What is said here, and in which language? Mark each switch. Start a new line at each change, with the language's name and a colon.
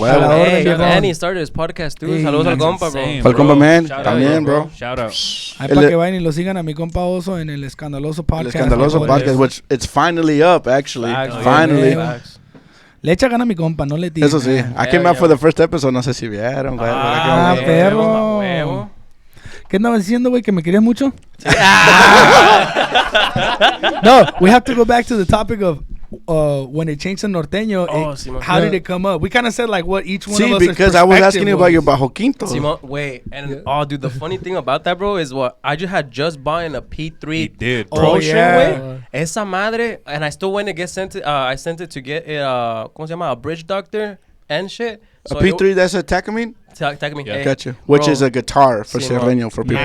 English: Hey, and he started his podcast too.
Spanish: Saludos al compa, bro. Para el compa, man. También, bro.
English: Shout out.
Spanish: Ahí para que vayan y lo sigan a mi compa Oso en el Escandaloso Podcast.
English: El Escandaloso Podcast, which it's finally up, actually. Finally.
Spanish: Le echa gana a mi compa, no le tira. Eso sí.
English: I came out for the first episode.
Spanish: No sé si vieron. Perro. ¿Qué andabas diciendo, güey? ¿Que me querías mucho?
English: No, we have to go back to the topic of when it changed to norteño. How did it come up? We kind of said like what each one of us. See, because I was asking you about your Bajo Quinto. Simon, wait, and dude, the funny thing about that, bro, is what I just had just bought a P3 Pro string, güey.
Spanish: Esa madre,
English: and I still went to get sent it. I sent it to get it.
Spanish: ¿Cómo se llama? A bridge doctor and shit.
English: So a P3, that's a Takamine? Takamine. Yeah, gotcha. Which is a guitar for Serreño, for people.